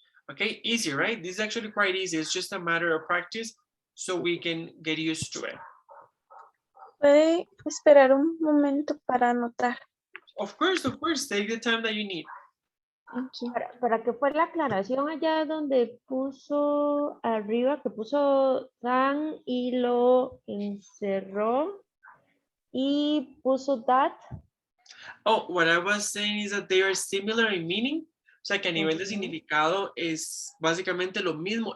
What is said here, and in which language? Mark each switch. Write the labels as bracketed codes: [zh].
[en] Okay, easy, right? This is actually quite easy. It's just a matter of practice so we can get used to it. [es] Puede esperar un momento para anotar. [en] Of course, take the time that you need. Thank you. [es] ¿Para qué fue la aclaración allá donde puso arriba, que puso tan y lo encerró y puso that? [en] Oh, what I was saying is that they are similar in meaning. [es] O sea, que a nivel de Ujú. significado es básicamente lo mismo.